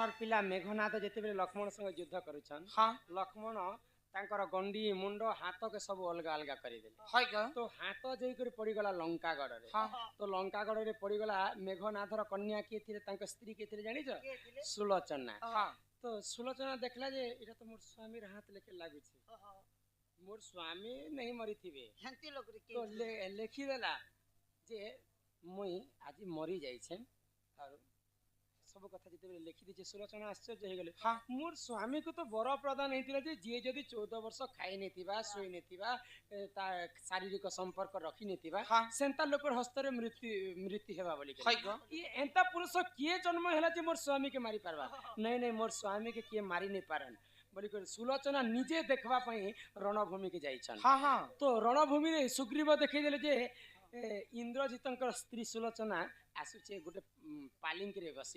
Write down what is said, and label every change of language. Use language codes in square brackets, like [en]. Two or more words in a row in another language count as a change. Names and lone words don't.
[or] କହିଲା ମେଘନାଦ ଯେତେବେଳେ ଲକ୍ଷ୍ମଣ ସଙ୍ଗେ ଯୁଦ୍ଧ କରୁଛନ୍ हाँ ଲକ୍ଷ୍ମଣ ତାଙ୍କର ଗଣ୍ଡି ମୁଣ୍ଡ ହାତକେ ସବୁ ଅଲଗା ଅଲଗା କରିଦେଲେ [hi] है का [or] ତ ହାତ ଯାଇକରି ପଡ଼ିଗଲା ଲଙ୍କାଗଡ଼ରେ हाँ ତ ଲଙ୍କାଗଡ଼ରେ ପଡ଼ିଗଲା ମେଘନାଥର କନ୍ୟା କିଏ ଥିଲେ ତାଙ୍କ ସ୍ତ୍ରୀ କିଏ ଥିଲେ ଜାଣିଛ କିଏ ଥିଲେ? ସୁଲୋଚନା हाँ ତ ସୁଲୋଚନା ଦେଖିଲା ଯେ ଏଇଟା ତ ମୋର ସ୍ୱାମୀର ହାତ ଲେଖେ ଲାଗୁଛି ମୋର ସ୍ୱାମୀ ନେଇ ମରିଥିବେ ହେନ୍ତି ଲୋକରେ ତ କିଏ ଲେଖିଦେଲା ଯେ ମୁଇଁ ଆଜି ମରି ଯାଇଛେ ଆଉ ସବୁ କଥା ଯେତେବେଳେ ଲେଖିଦେଇছে ସୁଲୋଚନା ଆଶ୍ଚର୍ଯ୍ୟ ହେଇଗଲେ हाँ ମୋର ସ୍ୱାମୀକୁ ତ ବର ପ୍ରଦାନ ହେଇଥିଲା ଯେ ଯିଏ ଯଦି 14 ବର୍ଷ ଖାଇ ନେଇଥିବା ଶୋଇ ନେଇଥିବା ତା ଶାରୀରିକ ସମ୍ପର୍କ ରଖି ନେଇଥିବା हाँ ସେନ୍ତା ଲୋକର ହସ୍ତରେ ମୃତ୍ୟୁ ହେବା ବୋଲି [hi] है का [or] ଏନ୍ତା ପୁରୁଷ କିଏ ଜନ୍ମ ହେଲା ଯେ ମୋର ସ୍ୱାମୀକେ ମାରି ପାରବା ନାଇଁ ନାଇଁ ମୋର ସ୍ୱାମୀକେ କିଏ ମାରି ନେଇ ପାରନ୍ ବୋଲିକରି ସୁଲୋଚନା ନିଜେ ଦେଖବା ପାଇଁ ରଣଭୂମିକି ଯାଇଛନ୍ हाँ हाँ ତ ରଣଭୂମିରେ ସୁଗ୍ରୀବ ଦେଖେଇଦେଲେ ଯେ ଇନ୍ଦ୍ରଜିତଙ୍କର ସ୍ତ୍ରୀ ସୁଲୋଚନା ଆସୁଛି ଗୋଟେ ପାଲିଙ୍କିରେ ବସି